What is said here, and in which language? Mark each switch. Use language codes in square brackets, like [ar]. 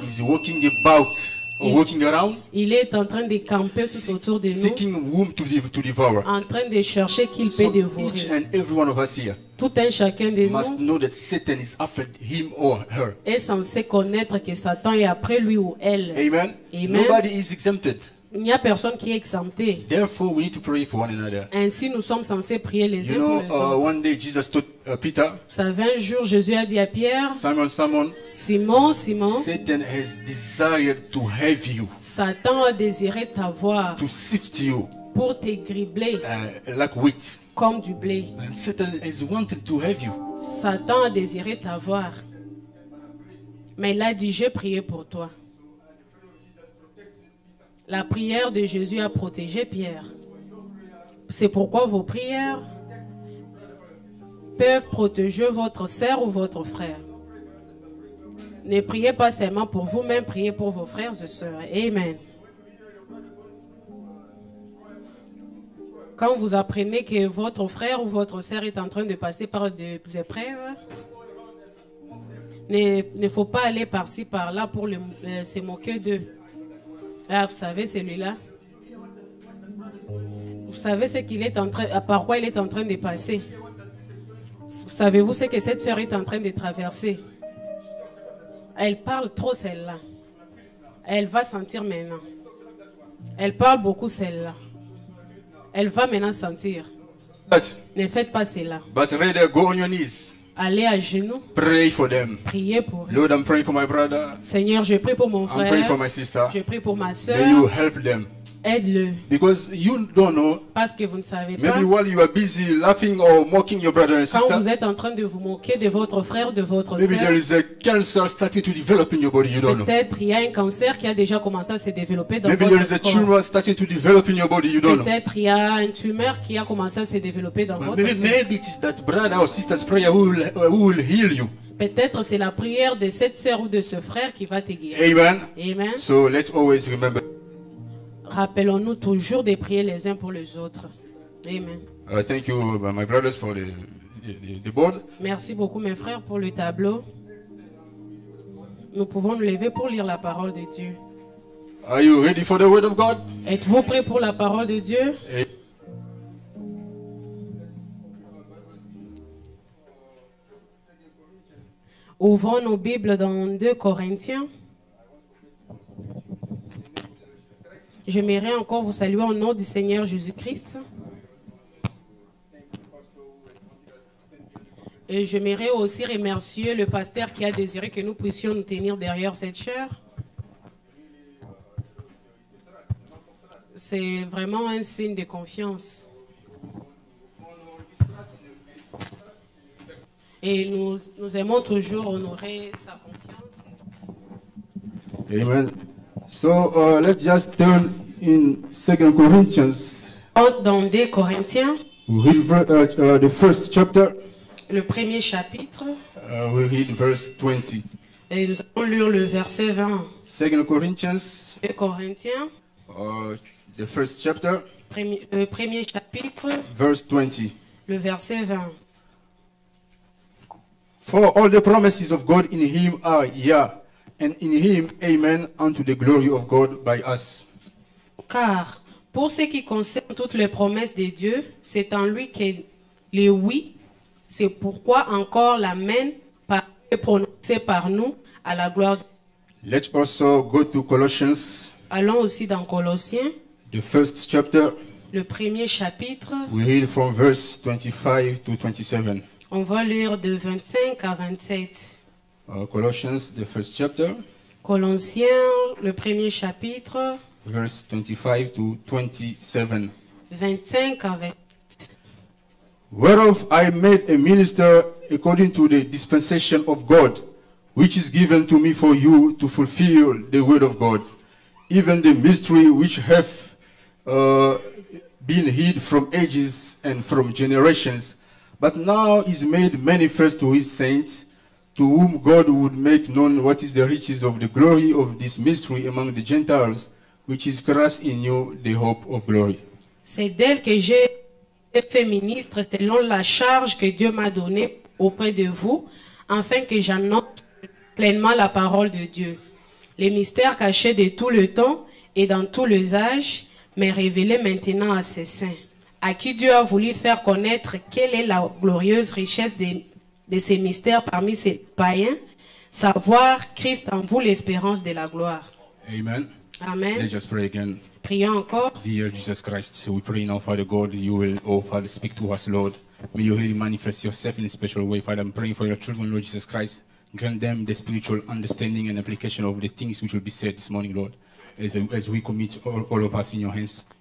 [en] is walking about or walking around, [fr] il est en train de camper tout autour de nous, [en] seeking whom to devour. [fr] en train de chercher qui il [en] So [fr] peut dévorer. [en] each and every one of us here [fr] Tout un chacun de [en] must [fr] nous [en] know that Satan is after him or her. [fr] est censé connaître que Satan est après lui ou elle. [en] Amen. [fr] Amen. [en] Nobody is exempted. [fr] Il n'y a personne qui est exempté. [en] Therefore, we need to pray for one another. [fr] Ainsi, nous sommes censés prier les [en] You [fr] uns pour [en] know, [fr] les autres. [en] one day Jesus told Peter, [fr] Vous savez, un jour, Jésus a dit à Pierre, [en] Simon, [fr] Simon, Simon, [en] Satan has desired to have you, [fr] Satan a désiré t'avoir [en] to sift you [fr] pour te gribler [en] like wheat. [fr] comme du blé. And Satan has wanted to have you. Satan a désiré t'avoir. Mais il a dit, j'ai prié pour toi. La prière de Jésus a protégé Pierre. C'est pourquoi vos prières peuvent protéger votre sœur ou votre frère. Ne priez pas seulement pour vous-même, priez pour vos frères et sœurs. Amen. Quand vous apprenez que votre frère ou votre sœur est en train de passer par des épreuves, ne faut pas aller par-ci, par-là pour se moquer d'eux. Ah, vous savez, celui-là. Vous savez ce qu'il est en train, par quoi il est en train de passer. Savez-vous ce que cette sœur est en train de traverser? Elle parle trop, celle-là. Elle va sentir maintenant. Elle parle beaucoup, celle-là. Elle va maintenant sentir. Ne faites pas cela. [en] But rather go on your knees. [fr] Allez à genoux. [en] Pray for them. [fr] Priez pour eux. [en] Lord, I'm praying for my brother. [fr] Seigneur, je prie pour mon [en] I'm praying for [fr] frère. [en] my sister. [fr] Je prie pour ma [en] May you [fr] soeur. [en] help them. [fr] Aide-le. [en] Because you don't know, [fr] Parce que vous ne savez pas. [en] maybe while you are busy laughing or mocking your brother and [fr] Quand vous [en] sister, [fr] êtes en train de vous moquer de votre frère, de votre [en] maybe [fr] soeur, [en] there is a cancer starting to develop in your body, you don't know. [fr] peut-être il y a un cancer qui a déjà commencé à se développer dans [en] Maybe there is a [fr] votre corps. [en] tumor starting to develop in your body, you don't know. [fr] Peut-être il y a un tumeur qui a commencé à se développer dans votre corps. [en] Maybe it is that brother or sister's prayer who will heal you. [fr] Peut-être c'est la prière de cette sœur ou de ce frère qui va te guérir. [en] Amen. [fr] Amen. [en] So let's always remember. [fr] Rappelons-nous toujours de prier les uns pour les autres. [en] Amen. Thank you, my brothers, for the board. [fr] Merci beaucoup mes frères pour le tableau. Nous pouvons nous lever pour lire la parole de Dieu. [en] Are you ready for the word of God? [fr] Êtes-vous prêts pour la parole de Dieu? Ouvrons nos Bibles dans 2 Corinthiens. J'aimerais encore vous saluer au nom du Seigneur Jésus-Christ. Et j'aimerais aussi remercier le pasteur qui a désiré que nous puissions nous tenir derrière cette chaire. C'est vraiment un signe de confiance. Et nous aimons toujours honorer sa confiance. Amen. [en] So let's just turn in 2 Corinthians. [fr] Dans 2 Corinthiens, [en] We read the first chapter. [fr] le premier chapitre, [en] We read verse 20. [fr] et nous allons lire le verset 20. [en] 2 Corinthians, [fr] 2 Corinthiens, [en] the first chapter, [fr] premier chapitre, [en] verse 20. [fr] le verset 20. [en] For all the promises of God in him are yeah, and in him amen unto the glory of God by us. [fr] Car pour ce qui concerne toutes les promesses de Dieu, c'est en lui que les oui, c'est pourquoi encore l'amen est prononcé par nous à la gloire de Dieu. [en] Let's also go to Colossians, [fr] Allons aussi dans Colossiens, [en] the first chapter, [fr] le premier chapitre. [en] We read from verse 25 to 27. [fr] On va lire de 25 à 27. [en] Colossians, the first chapter, [fr] Colossiens, le premier chapitre, [en] verse 25 to 27. [fr] 25 à 27. [en] Whereof I made a minister according to the dispensation of God, which is given to me for you to fulfill the word of God, even the mystery which hath been hid from ages and from generations, but now is made manifest to his saints, to whom God would make known what is the riches of the glory of this mystery among the Gentiles, which is Christ in you, the hope of glory. [fr] C'est d'elle que j'ai fait ministre selon la charge que Dieu m'a donnée auprès de vous, afin que j'annonce pleinement la parole de Dieu. Les mystères cachés de tout le temps et dans tous les âges, mais révélés maintenant à ses saints, à qui Dieu a voulu faire connaître quelle est la glorieuse richesse de ces mystères parmi ces païens, savoir Christ en vous l'espérance de la gloire. [en] Amen. [fr] Amen. [en] Let's just pray again. [fr] Prions encore. [en] Dear Jesus Christ, we pray now, Father God, you will, oh Father, speak to us, Lord. May you really manifest yourself in a special way, Father. I'm praying for your children, Lord Jesus Christ. Grant them the spiritual understanding and application of the things which will be said this morning, Lord, as we commit all of us in your hands.